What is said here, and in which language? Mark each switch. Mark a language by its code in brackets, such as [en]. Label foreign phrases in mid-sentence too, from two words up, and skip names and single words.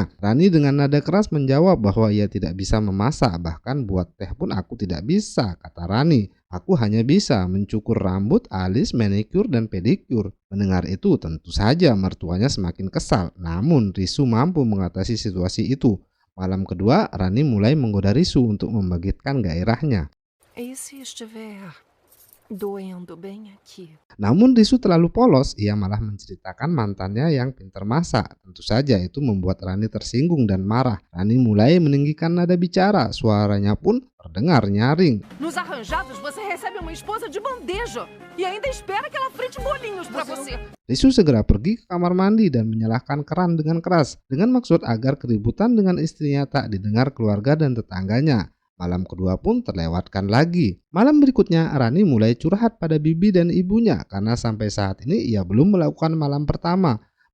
[id] Rani dengan nada keras menjawab bahwa ia tidak bisa memasak, bahkan buat teh pun aku tidak bisa, kata Rani. Aku hanya bisa mencukur rambut, alis, manikur, dan pedikur. Mendengar itu tentu saja mertuanya semakin kesal. Namun Risu mampu mengatasi situasi itu. Malam kedua Rani mulai menggoda Risu untuk membangkitkan gairahnya. [pt] E se estiver doendo bem aqui? [id] Namun Risu terlalu polos, ia malah menceritakan mantannya yang pintar masak. Tentu saja itu membuat Rani tersinggung dan marah. Rani mulai meninggikan nada bicara, suaranya pun terdengar nyaring. [pt] Nos arranjados você recebe uma esposa de bandeja e ainda espera que ela frite bolinhos pra você. [id] Risu segera pergi ke kamar mandi dan menyalakan keran dengan keras, dengan maksud agar keributan dengan istrinya tak didengar keluarga dan tetangganya. Malam kedua pun terlewatkan lagi. Malam berikutnya Rani mulai curhat pada bibi dan ibunya karena sampai saat ini ia belum melakukan malam pertama.